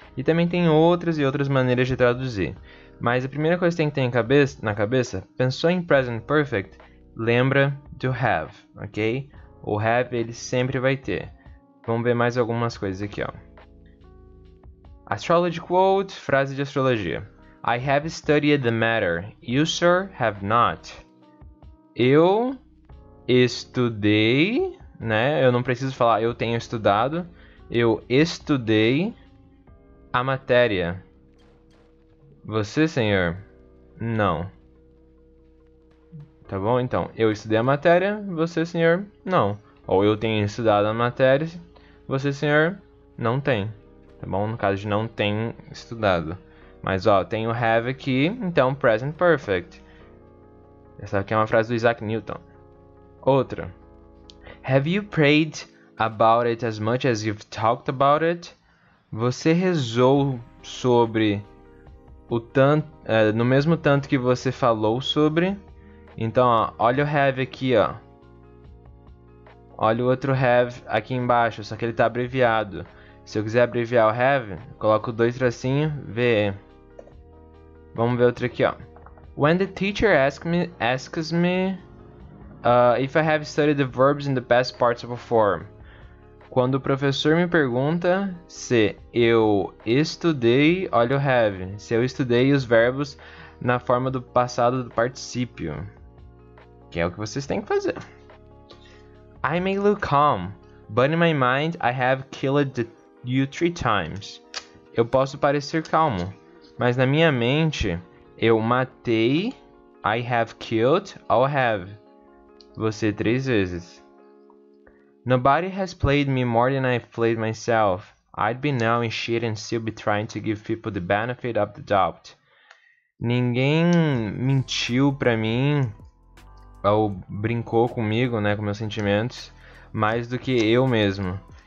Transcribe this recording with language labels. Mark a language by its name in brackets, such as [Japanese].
[Portuguese] E também tem outras e outras maneiras de traduzir. Mas a primeira coisa que tem que ter na cabeça, pensou em Present Perfect, lembra do have, ok? O have ele sempre vai ter. Vamos ver mais algumas coisas aqui, ó. [English] Astrology quote, [Portuguese] frase de astrologia. [English] I have studied the matter, you sir have not. [Portuguese] Eu estudei, né? Eu não preciso falar eu tenho estudado. Eu estudei a matéria. Você, senhor? Não. Tá bom? Então, eu estudei a matéria, você, senhor? Não. Ou eu tenho estudado a matéria, você, senhor? Não tem. Tá bom? No caso de não tem estudado. Mas, ó, tem o have aqui, então Present Perfect. Essa aqui é uma frase do Isaac Newton. Outra. [English] Have you prayed about it as much as you've talked about it? [Portuguese] Você rezou sobre o tanto, no mesmo tanto que você falou sobre. Então, ó, olha o have aqui, ó. Olha o outro have aqui embaixo, só que ele tá abreviado. Se eu quiser abreviar o have, coloco dois tracinhos, VE. Vamos ver outro aqui, ó. [English] When the teacher asks me if I have studied the verbs in the past participle form. [Portuguese] Quando o professor me pergunta se eu estudei, olha o have. Se eu estudei os verbos na forma do passado do particípio. Que é o que vocês têm que fazer. [English] I may look calm, but in my mind I have killed you 3 times. [Portuguese] Eu posso parecer calmo, mas na minha mente eu matei, [English] I have killed, I'll have, [Portuguese] você 3 vezes. [English] Nobody has played me more than I've played myself. I'd be now in shit and still be trying to give people the benefit of the doubt. [Portuguese] Ninguém mentiu pra mim ou brincou comigo, né, com meus sentimentos, mais do que eu mesmo.